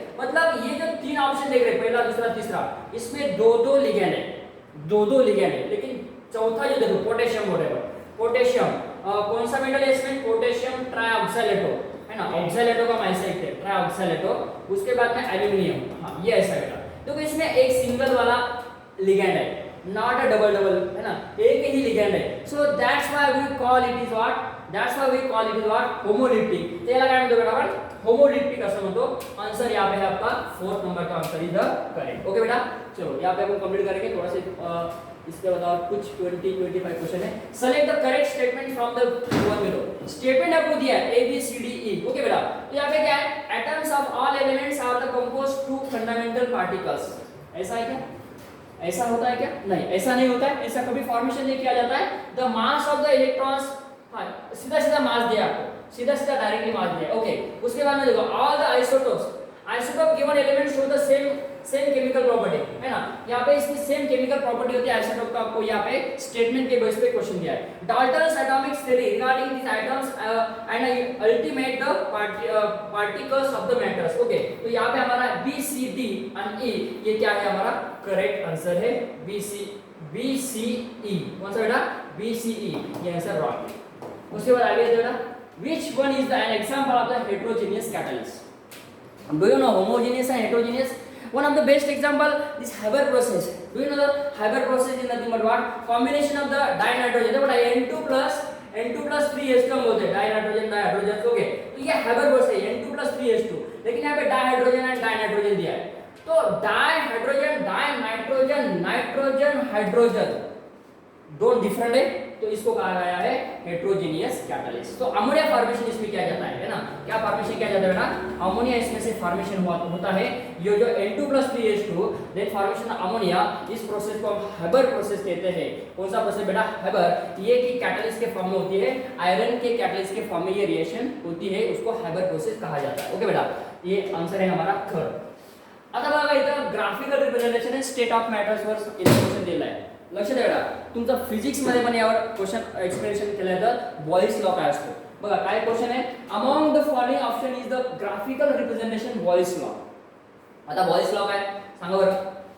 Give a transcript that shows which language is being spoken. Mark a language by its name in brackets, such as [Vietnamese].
[Hindi] मतलब ये जो 3 ऑप्शन देख रहे हैं, पहला दूसरा तीसरा, इसमें 2 लिगैंड है, 2 लिगैंड है, लेकिन चौथा जो देखो पोटेशियम बोल रहे हो, पोटेशियम कौन सा मेटल है इसमें, पोटेशियम ट्राइऑक्सालेटो है ना, ऑक्सालेटो का माइसाइड है ट्राइऑक्सालेटो, उसके बाद में एल्यूमिनियम, हां ये ऐसा बेटा। देखो इसमें एक सिंगल वाला लिगैंड है, [English] Not a double है ना, एक ही लिगैंड है, so that's why we call it is what, that's why we call it is what homoleptic. [Marathi] त्याला काय म्हणतो बेटा आपण होमोलिप्टिक असं म्हणतो। [Hindi] आंसर यहाँ पे है आपका 4th नंबर का [English] Answer is the correct. [Hindi] Okay बेटा चलो यहाँ पे हम कंप्लीट करेंगे, थोड़ा सा इसके बाद और कुछ 20-25 क्वेश्चन है। [English] Select the correct statement from the given below. [Hindi] Statement आपको दिया है [English] A B C D E, okay बेटा। [Hindi] तो यहाँ पे क्या है, [English] Atoms of all elements are the composed two fundamental particles. [Hindi] ऐसा है क्या, ऐसा होता है क्या, नहीं ऐसा नहीं होता है, ऐसा कभी फॉर्मेशन नहीं किया जाता है। [English] the mass of the electrons, [Hindi] हाँ सीधा सीधा मास दिया आपको, सीधा सीधा डायरेक्टली मास दिया, ओके। उसके बाद में देखो [English] all the isotopes, isotope given element show the same chemical property [Hindi] है ना, यहाँ पे इसकी सेम केमिकल प्रॉपर्टी होती है आइसोटोप का, आपको यहाँ पे स्टेटमेंट के बेस पे क्वेश्चन दिया है। [English] Dalton's atomic theory regarding this items and ultimate the particles of the matters, okay. [Hindi] तो यहाँ पे हमारा B C D and E, ये क्या है हमारा करेक्ट आंसर है B C E। कौन सा बेटा B C E, ये आंसर रॉन्ग है। उसके बाद आगे बेटा [English] which one is the an example of the heterogeneous catalyst? Do you know homogeneous and heterogeneous? One of the best example is Haber process. Do you know the Haber process is nothing but what? Combination of the dinitrogen. [Hindi] देखो N2 plus 3H2 हम बोलते हैं dinitrogen dihydrogen. Okay, तो ये Haber process है N2 plus 3H2, लेकिन यहाँ पे डाइहाइड्रोजन एंड डाइनाइट्रोजन दिया है. तो डाइहाइड्रोजन डाइनाइट्रोजन नाइट्रोजन हाइड्रोजन दोनों डिफरेंट है, तो इसको कहा गया है हेट्रोजेनियस कैटलिस्ट. तो अमोनिया फॉर्मेशन इसमें किया जाता है ना. क्या फॉर्मेशन किया जाता है बेटा? अमोनिया इसमें से फॉर्मेशन होता है. ये जो N2+3H2 देन फॉर्मेशन अमोनिया, इस प्रोसेस को हम हेबर प्रोसेस कहते हैं. कौन सा प्रोसेस बेटा? हेबर. ये की कैटलिस्ट के फॉर्म में होती है, आयरन के कैटलिस्ट के फॉर्म में ये रिएक्शन होती है, उसको हेबर प्रोसेस कहा जाता है. ओके बेटा, ये आंसर है हमारा थर्ड. [Marathi] आता बघा इथं ग्राफिकल रिप्रेझेंटेशन आहे स्टेट ऑफ मॅटर्स वर इलेक्ट्रिशियन दिलं आहे. लक्ष द्या बेटा, तुमचा फिजिक्स मध्ये पण यावर क्वेश्चन एक्सप्लेनेशन केलं आहे. तर बॉइल्स लॉ काय असतो बघा. काय क्वेश्चन आहे? [English] Among the following option is the graphical representation Boyle's law. [Marathi] आता बॉइल्स लॉ काय सांगा बरं.